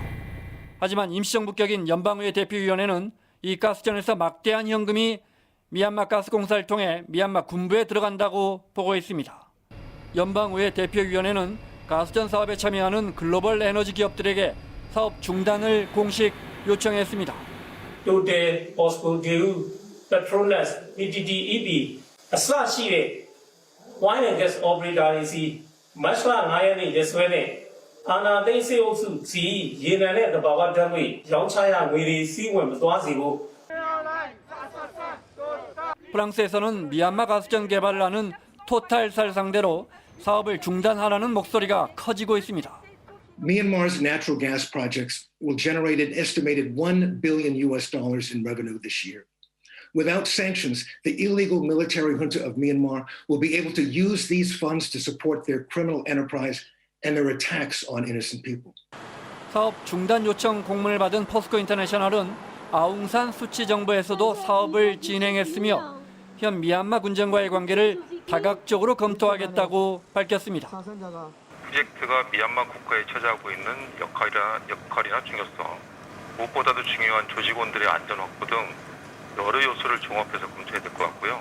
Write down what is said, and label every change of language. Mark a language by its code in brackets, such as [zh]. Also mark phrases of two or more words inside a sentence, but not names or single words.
[ko] 하지만 임시정부 격인 연방의회 대표위원회는 이 가스전에서 막대한 현금이 미얀마 가스공사를 통해 미얀마 군부에 들어간다고 보고했습니다. 연방의회 대표위원회는 가스전 사업에 참여하는 글로벌 에너지 기업들에게 사업 중단을 공식 요청했습니다. [my] Total POSCO Daewoo Petronas PTTEP အစရှိတဲ့ [en] wine and gas operator [my] တွေစီမတ်လ9ရက်နေ့ရက်စွဲနဲ့အာဏာသိမ်းစစ်အုပ်စုစီရေနံနဲ့တဘာဝဓာတ်ငွေရောင်းချရငွေတွေစီးဝင်မသွားစေဖို့ [ko] 프랑스에서는 미얀마 가스전 개발을 하는 토탈사를 상대로 사업을 중단하라는 목소리가 커지고 있습니다. [en] Myanmar's natural gas projects will generate an estimated $1 billion in revenue this year. Without sanctions, the illegal military junta of Myanmar will be able to use these funds to support their criminal enterprise and their attacks on innocent people. [ko] 사업 중단 요청 공문을 받은 포스코 인터내셔널은 아웅산 수치 정부에서도 사업을 진행했으며 현 미얀마 군정과의 관계를 다각적으로 검토하겠다고 밝혔습니다. 프로젝트가 미얀마 국가에 차지하고 있는 역할이나 중요성, 무엇보다도 중요한 조직원들의 안전 확보 등 여러 요소를 종합해서 검토해야 될 것 같고요.